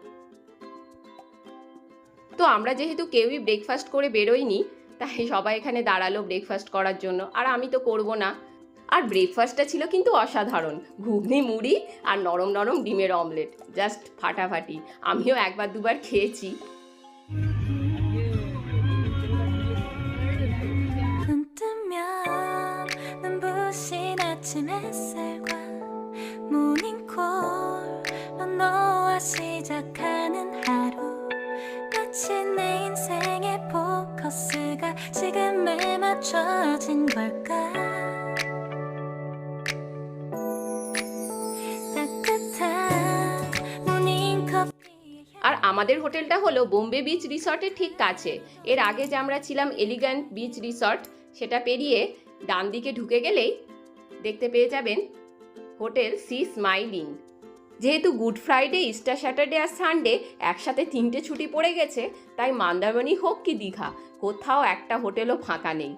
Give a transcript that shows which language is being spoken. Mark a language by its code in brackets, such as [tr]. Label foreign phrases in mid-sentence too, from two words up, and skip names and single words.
[bn] তো আমরা যেহেতু কেউই ব্রেকফাস্ট করে বেরোইনি, তাই সবাই এখানে দাঁড়ালো ব্রেকফাস্ট করার জন্য। আর আমি তো করব না। আর ব্রেকফাস্টটা ছিল কিন্তু অসাধারণ। ঘুগনি, মুড়ি আর নরম নরম ডিমের অমলেট, জাস্ট ফাটাফাটি। আমিও একবার দুবার খেয়েছি। [ko] 눈 뜨면 눈부신 아침 햇살과 모닝콜로 너와 시작하는 하루 마치 내 인생의 포커스가 지금에 맞춰진 걸까 따뜻한 모닝커피 [bn] আর আমাদের হোটেলটা হলো বোম্বে বিচ রিসর্টের ঠিক কাছে। এর আগে যে আমরা ছিলাম এলিগ্যান্ট বিচ রিসর্ট, সেটা পেরিয়ে ডান দিকে ঢুকে গেলেই দেখতে পেয়ে যাবেন হোটেল সি স্মাইলিং। যেহেতু গুড ফ্রাইডে, ইস্টার স্যাটারডে আর সানডে একসাথে 3টে ছুটি পড়ে গেছে, তাই মন্দারমণি হোক কি দীঘা, কোথাও একটা হোটেলও ফাঁকা নেই।